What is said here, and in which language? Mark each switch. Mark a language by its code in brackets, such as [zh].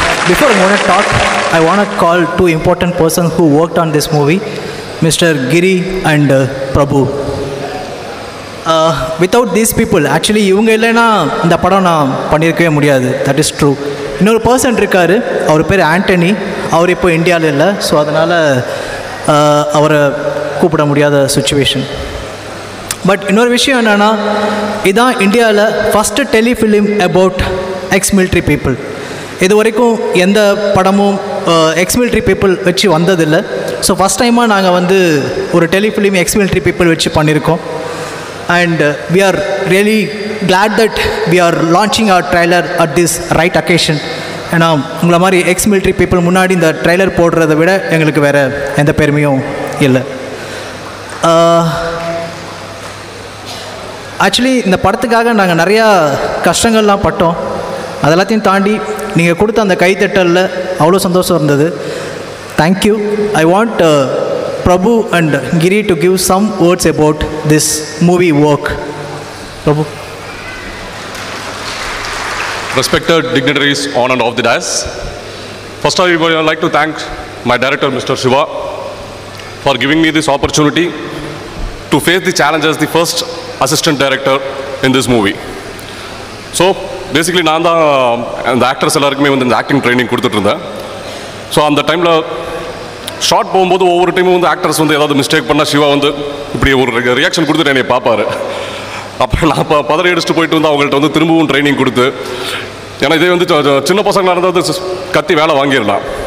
[en] Before I want to talk, I want to call 2 important persons who worked on this movie, Mr. Giri and Prabhu. Without these people, actually [ta] இவங்க இல்லைன்னா இந்த படம் நான் பண்ணியிருக்கவே முடியாது. [en] That is true. [ta] இன்னொரு person இருக்கார், அவர் பேர் ஆண்டனி. அவர் இப்போ இந்தியாவில் இல்லை, ஸோ அதனால் அவரை கூப்பிட முடியாத சுச்சுவேஷன். [en] but [ta] இன்னொரு விஷயம் என்னென்னா, இதுதான் இந்தியாவில் [en] First telefilm about ex military people. [ta] இது வரைக்கும் எந்த படமும் எக்ஸ் மிலிட்ரி பீப்புள் வச்சு வந்ததில்லை. ஸோ ஃபஸ்ட் டைமாக நாங்கள் வந்து ஒரு டெலிஃபிலிம் எக்ஸ் மிலிட்ரி பீப்புள் வச்சு பண்ணியிருக்கோம். [en] And we are really glad that we are launching our trailer at this right occasion. [ta] ஏன்னா உங்களை மாதிரி எக்ஸ் மிலிட்ரி பீப்புள் முன்னாடி இந்த ட்ரெய்லர் போடுறத விட எங்களுக்கு வேறு எந்த பெருமையும் இல்லை. ஆக்சுவலி இந்த படத்துக்காக நாங்கள் நிறையா கஷ்டங்கள்லாம் பட்டோம். அதெல்லாத்தையும் தாண்டி நீங்கள் கொடுத்த அந்த கைத்தட்டலில் அவ்வளோ சந்தோஷம் இருந்தது. [en] Thank you. I want Prabhu and Giri to give some words about this movie work. Prabhu. Respected dignitaries on and off the dais. First of all, I would like to thank my director, Mr. Shiva, for giving me this opportunity to face the challenges as the first assistant director in this movie. So, basically, [ta] நான் தான் அந்த actors எல்லாருக்குமே வந்து இந்த acting training கொடுத்துட்ருந்தேன். So அந்த டைமில் short போகும்போது ஒவ்வொரு டைமும் வந்து ஆக்டர்ஸ் வந்து ஏதாவது மிஸ்டேக் பண்ணால் சிவா வந்து இப்படி ஒரு ரியாக்ஷன் கொடுத்துட்டு என்னை பார்ப்பார். அப்புறம் நான் பதறி அடிச்சுட்டு போயிட்டு வந்து அவங்கள்ட்ட வந்து திரும்பவும் ட்ரைனிங் கொடுத்து, ஏன்னா இதே வந்து சின்ன பசங்களாக இருந்தால் கத்தி வேலை வாங்கிடலாம்.